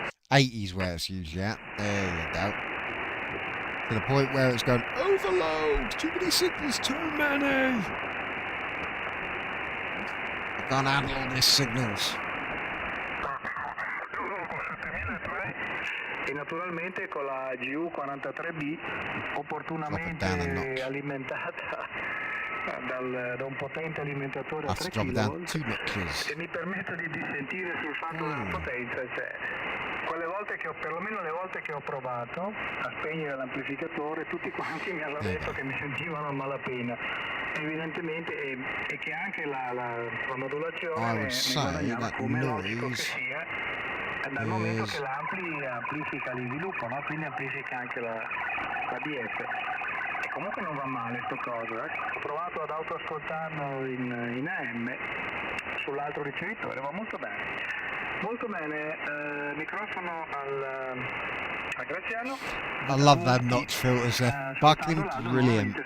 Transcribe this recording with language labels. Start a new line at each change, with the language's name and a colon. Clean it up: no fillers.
English: 80's where it's usually at. There you go. To the point where it's going, overload! Too many signals, too many! I can't handle all these signals.
Italian: E naturalmente con la GU43B opportunamente alimentata da un potente alimentatore a 3 kV e mi permetto di dissentire sul fatto della potenza, cioè quelle volte che ho, perlomeno le volte che ho provato a spegnere l'amplificatore, tutti quanti mi hanno detto che mi sentivano a malapena, evidentemente, e che anche la modulazione mi guadagnava, come logico che sia, dal momento che l'ampli amplifica l'inviluppo, no? Quindi amplifica anche la DF. E comunque non va male sto coso, Ho provato ad autoascoltarlo in AM sull'altro ricevitore, va molto bene. Molto bene, microfono a Graziano.
English: I love that notch filters, they're fucking brilliant.